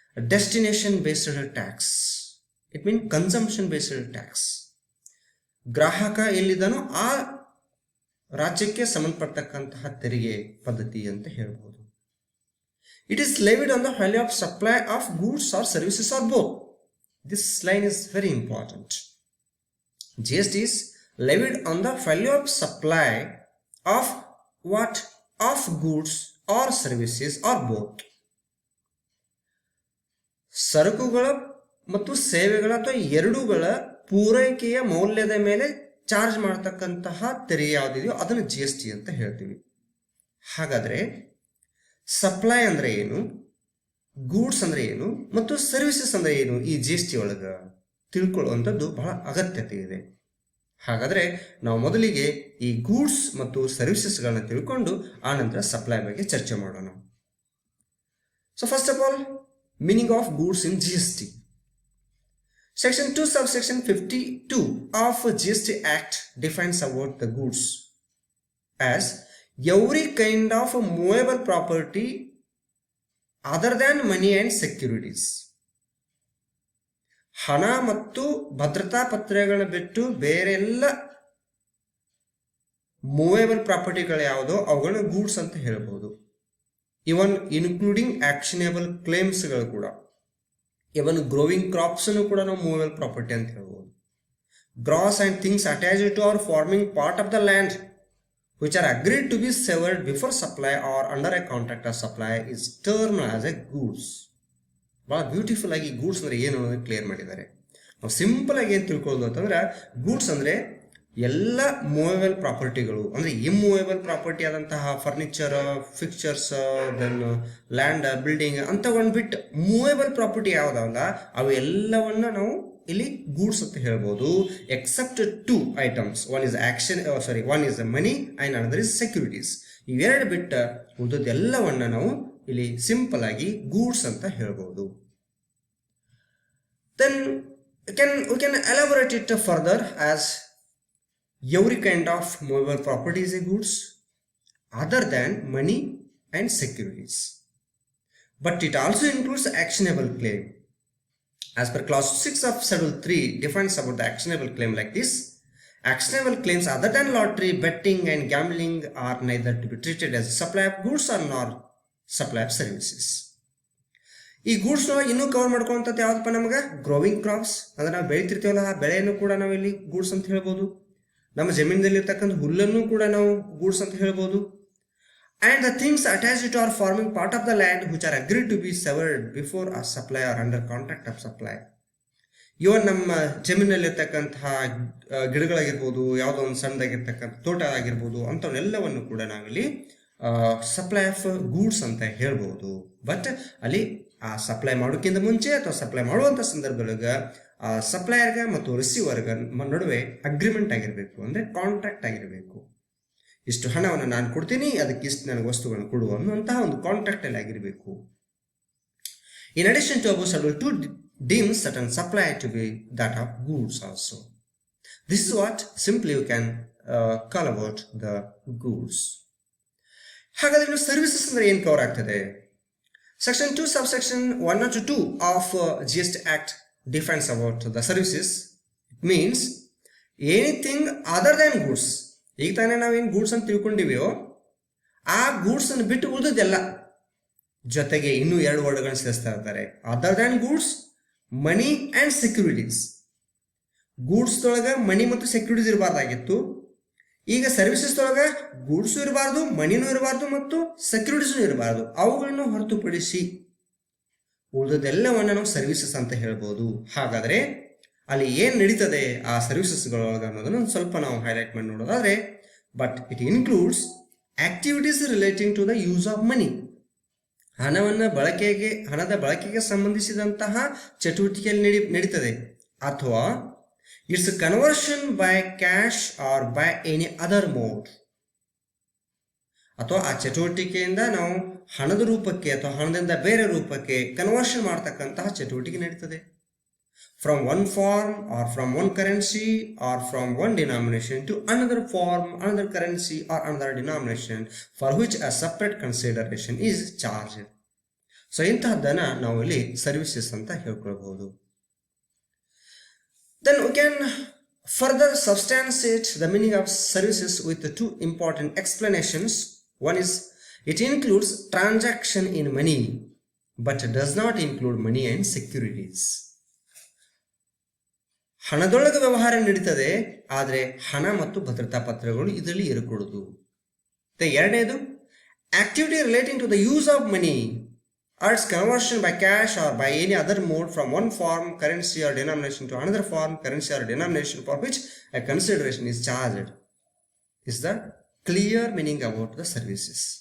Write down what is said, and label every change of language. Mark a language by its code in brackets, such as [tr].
[en] Destination based tax, it mean consumption based tax. [kn] ಗ್ರಾಹಕ ಎಲ್ಲಿದ್ದಾನೋ ಆ ರಾಜ್ಯಕ್ಕೆ ಸಂಬಂಧಪಟ್ಟಂತಹ ತೆರಿಗೆ ಪದ್ಧತಿ ಅಂತ ಹೇಳ್ಬೋದು. [en] It is levied on the value of supply of goods or services or both. This line is very important. GST is levied on the value of supply of what? Of goods or services or both. [kn] ಸರಕುಗಳ ಮತ್ತು ಸೇವೆಗಳ ಅಥವಾ ಎರಡೂಗಳ ಪೂರೈಕೆಯ ಮೌಲ್ಯದ ಮೇಲೆ charge ಮಾಡತಕ್ಕಂತಹ ತೆರಿಗೆ ಯಾವುದಿದೆಯೋ ಅದನ್ನು GST ಅಂತ ಹೇಳ್ತೀವಿ. ಹಾಗಾದರೆ ಸಪ್ಲೈ ಅಂದರೆ ಏನು, ಗೂಡ್ಸ್ ಅಂದರೆ ಏನು ಮತ್ತು ಸರ್ವಿಸಸ್ ಅಂದರೆ ಏನು, ಈ GST ಒಳಗೆ ತಿಳ್ಕೊಳ್ಳುವಂಥದ್ದು ಬಹಳ ಅಗತ್ಯತೆ ಇದೆ. ಹಾಗಾದರೆ ನಾವು ಮೊದಲಿಗೆ ಈ ಗೂಡ್ಸ್ ಮತ್ತು ಸರ್ವಿಸಸ್ಗಳನ್ನ ತಿಳ್ಕೊಂಡು ಆನಂತರ ಸಪ್ಲೈ ಬಗ್ಗೆ ಚರ್ಚೆ ಮಾಡೋಣ. [en] So first of all, meaning of goods in GST. Section 2 subsection 52 of GST Act defines about the goods as every kind of movable property other than money and securities. [kn] ಹಣ ಮತ್ತು ಭದ್ರತಾ ಪತ್ರಗಳನ್ನು ಬಿಟ್ಟು ಬೇರೆಲ್ಲ ಮೂವೇಬಲ್ ಪ್ರಾಪರ್ಟಿಗಳು ಯಾವುದೋ ಅವುಗಳನ್ನ ಗೂಡ್ಸ್ ಅಂತ ಹೇಳ್ಬೋದು. ಇವನ್ ಇನ್ಕ್ಲೂಡಿಂಗ್ ಆಕ್ಷನೇಬಲ್ ಕ್ಲೇಮ್ಸ್ಗಳು ಕೂಡ, ಇವನ್ ಗ್ರೋವಿಂಗ್ ಕ್ರಾಪ್ಸ್ ಅನ್ನು ಕೂಡ ನಾವು ಮೂವೇಬಲ್ ಪ್ರಾಪರ್ಟಿ ಅಂತ ಹೇಳ್ಬೋದು. [en] Grass and things attached to or forming part of the land which are agreed to be severed before supply or under a contract of supply is termed as a goods. [kn] ಭಾಳ beautiful ಆಗಿ goods ಅಂದರೆ ಏನು ಅನ್ನೋದು clear ಮಾಡಿದ್ದಾರೆ. ನಾವು simple ಆಗಿ ಏನು ತಿಳ್ಕೊಳ್ಳೋದು ಅಂತಂದ್ರೆ, ಗೂಡ್ಸ್ ಅಂದರೆ ಎಲ್ಲ ಮೂವೇಬಲ್ ಪ್ರಾಪರ್ಟಿಗಳು, ಅಂದರೆ ಇಮ್ಮೂವೇಬಲ್ ಪ್ರಾಪರ್ಟಿ ಆದಂತಹ furniture, fixtures, then land, building ಅಂತಗೊಂಡು ಬಿಟ್ಟು ಮೂವೇಬಲ್ ಪ್ರಾಪರ್ಟಿ ಯಾವುದಾವಲ್ಲ ಅವು ಎಲ್ಲವನ್ನ ನಾವು ಇಲ್ಲಿ ಗೂಡ್ಸ್ ಅಂತ ಹೇಳ್ಬೋದು. [en] Except two items, one is money and another is securities. [kn] ಇವೆರಡು ಬಿಟ್ಟು ಉಳಿದೆಲ್ಲವನ್ನ ನಾವು ಇಲ್ಲಿ ಸಿಂಪಲ್ ಆಗಿ ಗೂಡ್ಸ್ ಅಂತ ಹೇಳ್ಬೋದು. [en] Then we can elaborate it further as every kind of movable property is a goods other than money and securities, but it also includes actionable claim. As per clause 6 of schedule 3 defines about the actionable claim like this: actionable claims other than lottery, betting and gambling are neither to be treated as supply of goods or nor supply of services. [kn] ಈ ಗೂಡ್ಸ್ನ ಇನ್ನೂ cover ಮಾಡ್ಕೊಳ್ಳುವಂಥದ್ದು ಯಾವುದಪ್ಪ ನಮಗೆ? Growing crops, ಅಂದ್ರೆ ನಾವು ಬೆಳಿತಿರ್ತೀವಲ್ಲ ಆ ಬೆಳೆಯನ್ನು ಕೂಡ ನಾವು ಇಲ್ಲಿ ಗೂಡ್ಸ್ ಅಂತ ಹೇಳ್ಬೋದು. ನಮ್ಮ ಜಮೀನದಲ್ಲಿರ್ತಕ್ಕಂಥ ಹುಲ್ಲನ್ನು ಕೂಡ ನಾವು ಗೂಡ್ಸ್ ಅಂತ ಹೇಳ್ಬೋದು. [en] and the things attached to or forming part of the land which are agreed to be severed before a supply or under contract of supply. [kn] ಇವನ್ ನಮ್ಮ ಜಮೀನಲ್ಲಿರ್ತಕ್ಕಂತಹ ಗಿಡಗಳಾಗಿರ್ಬೋದು, ಯಾವುದೋ ಒಂದು ಸಣ್ಣದಾಗಿರ್ತಕ್ಕಂಥ ತೋಟ ಆಗಿರ್ಬೋದು, ಅಂಥವನ್ನೆಲ್ಲವನ್ನು ಕೂಡ ನಾವಿಲ್ಲಿ ಸಪ್ಲೈ ಆಫ್ ಗೂಡ್ಸ್ ಅಂತ ಹೇಳ್ಬೋದು. ಬಟ್ ಅಲ್ಲಿ ಆ ಸಪ್ಲೈ ಮಾಡೋಕ್ಕಿಂತ ಮುಂಚೆ ಅಥವಾ ಸಪ್ಲೈ ಮಾಡುವಂಥ ಸಂದರ್ಭದೊಳಗೆ ಆ ಸಪ್ಲೈಯರ್ಗ ಮತ್ತು ರಿಸೀವರ್ಗ ನಡುವೆ ಅಗ್ರಿಮೆಂಟ್ ಆಗಿರಬೇಕು, ಅಂದರೆ ಕಾಂಟ್ರಾಕ್ಟ್ ಆಗಿರಬೇಕು. ಇಷ್ಟು ಹಣವನ್ನು ನಾನು ಕೊಡ್ತೀನಿ, ಅದಕ್ಕೆ ಇಷ್ಟು ನನಗೆ ವಸ್ತುಗಳನ್ನು ಕೊಡುವ ಅನ್ನುವಂತಹ ಒಂದು ಕಾಂಟ್ರಾಕ್ಟ್ ಅಲ್ಲಿ ಆಗಿರಬೇಕು. [en] In addition to above, schedule 2 deems certain supply to be that of goods also. This is what simply you can call about the goods. [kn] ಹಾಗಾದ್ರೆ ಇನ್ನು ಸರ್ವಿಸಸ್ ಅಂದ್ರೆ ಏನು ಕವರ್ ಆಗ್ತದೆ? [en] Section 2 subsection 1 or 2 of GST Act defines about the services. It means anything other than goods. [kn] ಈಗ ತಾನೇ ನಾವೇನು goods ಅಂತ ತಿಳ್ಕೊಂಡಿವೆಯೋ ಆ ಗೂಡ್ಸ್ ಅನ್ನು ಬಿಟ್ಟು ಉಳಿದದೆಲ್ಲ, ಜೊತೆಗೆ ಇನ್ನೂ 2 ವರ್ಡ್ಗಳನ್ನು ಸೇರಿಸ್ತಾ ಇರ್ತಾರೆ. [en] Other than goods, money and securities. [kn] ಗೂಡ್ಸ್ದೊಳಗೆ ಮನಿ ಮತ್ತು ಸೆಕ್ಯೂರಿಟೀಸ್ ಇರಬಾರ್ದಾಗಿತ್ತು. ಈಗ ಸರ್ವಿಸಸ್ದೊಳಗೆ ಗೂಡ್ಸು ಇರಬಾರ್ದು, ಮನಿನೂ ಇರಬಾರ್ದು ಮತ್ತು ಸೆಕ್ಯೂರಿಟೀಸು ಇರಬಾರ್ದು. ಅವುಗಳನ್ನು ಹೊರತುಪಡಿಸಿ ಉಳಿದದೆಲ್ಲವನ್ನು ನಾವು ಸರ್ವಿಸಸ್ ಅಂತ ಹೇಳ್ಬೋದು. ಹಾಗಾದರೆ ಅಲ್ಲಿ ಏನು ನಡೀತದೆ ಆ ಸರ್ವಿಸಸ್ಗಳೊಳಗೆ ಅನ್ನೋದನ್ನು ಸ್ವಲ್ಪ ನಾವು ಹೈಲೈಟ್ ಮಾಡಿ ನೋಡೋದಾದರೆ, [en] But it includes activities relating to the use of money. [kn] ಹಣದ ಬಳಕೆಗೆ ಸಂಬಂಧಿಸಿದಂತಹ ಚಟುವಟಿಕೆಯಲ್ಲಿ ನಡೀತದೆ, ಅಥವಾ [en] Its conversion by cash or by any other mode. [kn] ಅಥವಾ ಆ ಚಟುವಟಿಕೆಯಿಂದ ನಾವು ಹಣದ ರೂಪಕ್ಕೆ ಅಥವಾ ಹಣದಿಂದ ಬೇರೆ ರೂಪಕ್ಕೆ ಕನ್ವರ್ಷನ್ ಮಾಡ್ತಕ್ಕಂತಹ ಚಟುವಟಿಕೆ ನಡೀತದೆ. [en] From one form or from one currency or from one denomination to another form, another currency or another denomination for which a separate consideration is charged. [kn] So ಇಂತಹದ್ದನ್ನು ನಾವು ಇಲ್ಲಿ ಸರ್ವಿಸಸ್ ಅಂತ ಹೇಳ್ಕೊಳ್ಬಹುದು. [en] Then we can further substantiate the meaning of services with the 2 important explanations. One is, it includes transaction in money but does not include money and securities. [kn] ಹಣದೊಳಗೆ ವ್ಯವಹಾರ ನಡೀತದೆ, ಆದರೆ ಹಣ ಮತ್ತು ಭದ್ರತಾ ಪತ್ರಗಳು ಇದರಲ್ಲಿ ಇರಕೂಡದು. ಎರಡನೇದು, [en] Activity relating to the use of money or its conversion by cash or by any other mode from one form, currency or denomination to another form, currency or denomination for which a consideration is charged, is the clear meaning about the services.